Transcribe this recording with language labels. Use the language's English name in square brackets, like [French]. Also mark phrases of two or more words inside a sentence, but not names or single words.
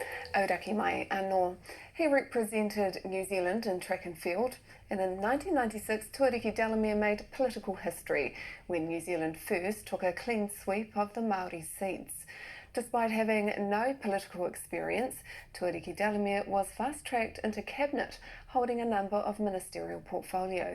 [Māori] Auraki mai anō. [English] He represented New Zealand in track and field, and in 1996 Tuariki Delamere made political history when New Zealand first took a clean sweep of the Māori seats. Despite having no political experience, Tuariki Delamere was fast-tracked into cabinet, holding a number of ministerial portfolios.